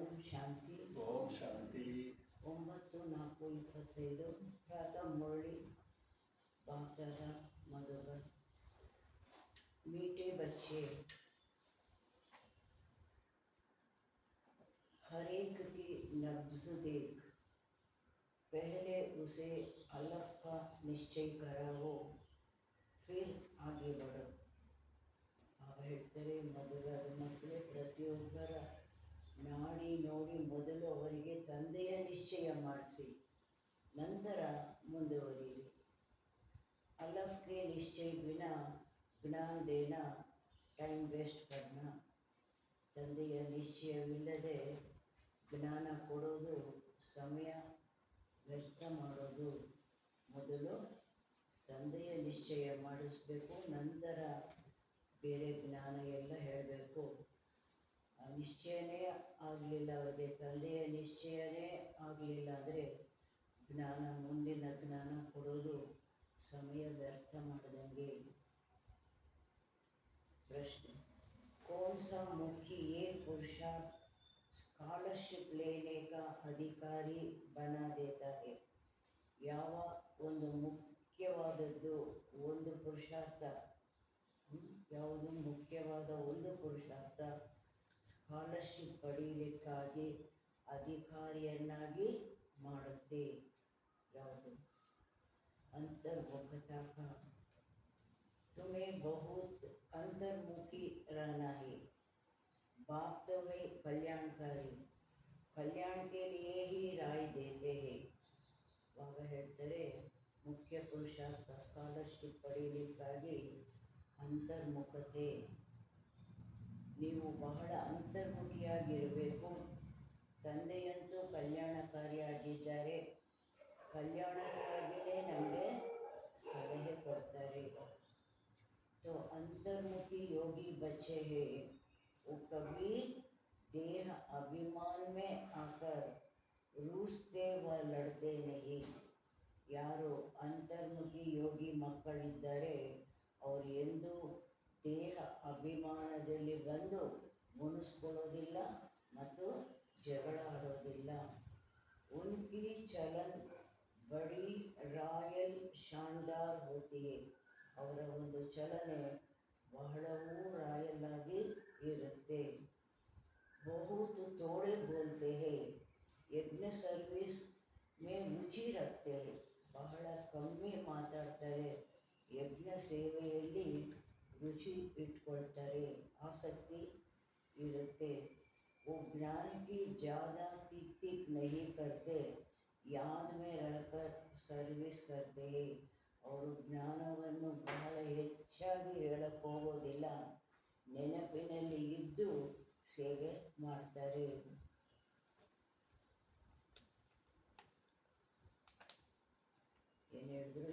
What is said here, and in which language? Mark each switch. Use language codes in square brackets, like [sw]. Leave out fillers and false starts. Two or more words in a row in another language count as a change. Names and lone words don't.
[kn] ಶಾಂತಿ. ಓಂ ಶಾಂತಿ. [hi] 9/4/25 प्रातः मुरली बापदादा मधुबन। मीठे बच्चे, हर एक की नब्ज देख, पहले उसे अलफ का निश्चय कराओ, फिर आगे बढ़ो. [kn] ಹೇಳ್ತಾರೆ, ಮಧುರದ ಮಕ್ಕಳೇ, ಪ್ರತಿಯೊಬ್ಬರ ನಾಡಿ ನೋಡಿ ಮೊದಲು ಅವರಿಗೆ ತಂದೆಯ ನಿಶ್ಚಯ ಮಾಡಿಸಿ, ನಂತರ ಮುಂದುವರಿಯಿರಿ. [hi] अलफ के निश्चय बिना ज्ञान देना [en] time waste [hi] करना. [kn] ತಂದೆಯ ನಿಶ್ಚಯವಿಲ್ಲದೆ ಜ್ಞಾನ ಕೊಡೋದು ಸಮಯ ವ್ಯರ್ಥ ಮಾಡೋದು. ಮೊದಲು ತಂದೆಯ ನಿಶ್ಚಯ ಮಾಡಿಸ್ಬೇಕು, ನಂತರ ಬೇರೆ ಜ್ಞಾನ ಎಲ್ಲ ಹೇಳಬೇಕು. ಆ ನಿಶ್ಚಯನೇ ಆಗಲಿಲ್ಲ ಅವರಿಗೆ, ತಂದೆಯ ನಿಶ್ಚಯನೇ ಆಗಲಿಲ್ಲ ಅಂದರೆ ಜ್ಞಾನ, ಮುಂದಿನ ಜ್ಞಾನ ಕೊಡೋದು ಸಮಯ ವ್ಯರ್ಥ ಮಾಡಿದಂಗೆ. ಪ್ರಶ್ನೆ, [hi] कौन सा मुखी ये पुरुषार्थ स्कॉलरशिप लेने का अधिकारी बना देता है? [kn] ಯಾವ ಒಂದು ಮುಖ್ಯವಾದದ್ದು ಒಂದು ಪುರುಷಾರ್ಥ, ಯಾವುದು ಮುಖ್ಯವಾದ ಒಂದು ಪುರುಷಾರ್ಥ ಸ್ಕಾಲರ್ಶಿಪ್ ಪಡೀಲಿಕ್ಕಾಗಿ ಅಧಿಕಾರಿಯನ್ನಾಗಿ ಮಾಡುತ್ತೆ? ಯಾವುದು? [hi] अंतर्मुखता का. तुम्हें बहुत अंतर्मुखी रहना है. बाप तो है कल्याणकारी, कल्याण के लिए ही राय देते हैं. [kn] ಬಾಬಾ ಹೇಳ್ತಾರೆ, ಮುಖ್ಯ ಪುರುಷಾರ್ಥ ಸ್ಕಾಲರ್ಶಿಪ್ ಪಡೀಲಿಕ್ಕಾಗಿ ಅಂತರ್ಮುಖತೆ. ನೀವು ಬಹಳ ಅಂತರ್ಮುಖಿಯಾಗಿರಬೇಕು. ತಂದೆಯಂತೂ ಕಲ್ಯಾಣಕಾರಿಯಾಗಿದ್ದಾರೆ, ಕಲ್ಯಾಣಕ್ಕಾಗಿಯೇ ನಮಗೆ ಸಲಹೆ ಕೊಡ್ತಾರೆ. [hi] तो अंतर्मुखी योगी बच्चे हैं, वो कभी देह अभिमान में आकर रूसते व लड़ते नहीं. [kn] ಯಾರು ಅಂತರ್ಮುಖಿ ಯೋಗಿ ಮಕ್ಕಳಿದ್ದಾರೆ ಅವರು ಎಂದೂ ದೇಹ ಅಭಿಮಾನದಲ್ಲಿ ಬಂದು ಮುನಿಸ್ಕೊಳ್ಳೋದಿಲ್ಲ ಮತ್ತು ಜಗಳ ಆಡೋದಿಲ್ಲ. [hi] उनकी चलन बड़ी रॉयल शानदार होती है. [kn] ಅವರ ಒಂದು ಚಲನೆ ಬಹಳವೂ ರಾಯಲ್ ಆಗಿ ಇರುತ್ತೆ. [hi] बहुत थोड़ा बोलते हैं, यज्ञ सर्विस में रुचि रखते हैं. [kn] ಬಹಳ ಕಮ್ಮಿ ಮಾತಾಡ್ತಾರೆ, ಯಜ್ಞ ಸೇವೆಯಲ್ಲಿ ರುಚಿ ಇಟ್ಕೊಳ್ತಾರೆ, ಆಸಕ್ತಿ ಇರುತ್ತೆ. [hi] वो ज्ञान की ज़्यादा तिक तिक नहीं करते, याद में रहकर सर्विस करते हैं. [kn] ಅವರು ಜ್ಞಾನವನ್ನು ಬಹಳ ಹೆಚ್ಚಾಗಿ ಹೇಳಕ್ಕೆ ಹೋಗೋದಿಲ್ಲ, ನೆನಪಿನಲ್ಲಿ ಇದ್ದು ಸೇವೆ ಮಾಡ್ತಾರೆ. ಏನು ಹೇಳಿದ್ರು?